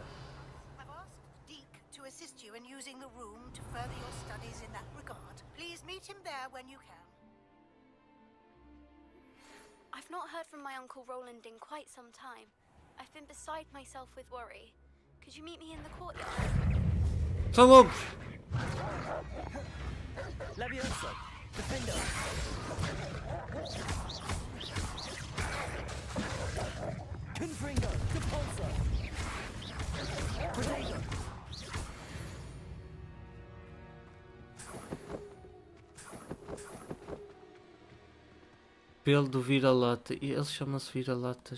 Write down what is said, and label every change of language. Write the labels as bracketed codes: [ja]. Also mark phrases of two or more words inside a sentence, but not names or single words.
[en] I've asked Deke to assist you in using the room to further your studies in that regard. Please meet him there when you can. I've not heard from my Uncle Roland in quite some time. I've been beside myself with worry. Could you meet me in the courtyard? [pt] São lobos! Leviosa. Defender. Confringo. Depulso. Predator. Pelo do vira-lata. E eles chamam-se vira-latas.